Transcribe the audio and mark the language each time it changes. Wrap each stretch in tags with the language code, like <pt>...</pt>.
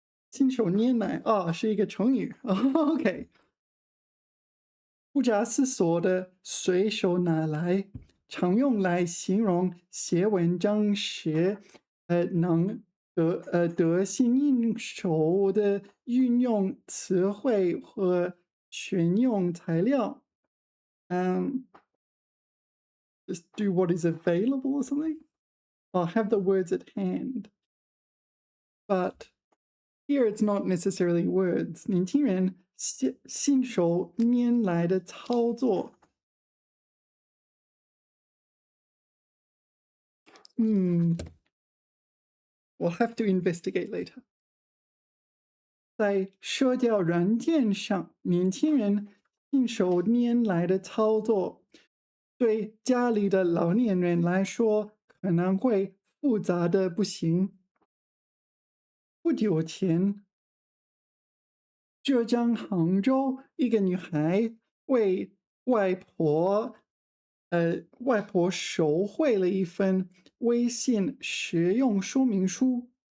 <zh>信手拈来是一个成语。OK，不假思索的随手拿来，常用来形容写文章时，能得心应手的运用词汇和选用材料。</zh> <en>嗯，just do what is available or something, or have the words at hand. But here it's not necessarily words.</en> <zh>年轻人信手拈来的操作。</zh> <en>We'll have to investigate later.</en> <zh>在社交软件上，年轻人信手拈来的操作，对家里的老年人来说可能会复杂的不行。不久前，浙江杭州一个女孩为外婆，外婆手绘了一份微信实用说明书。</zh>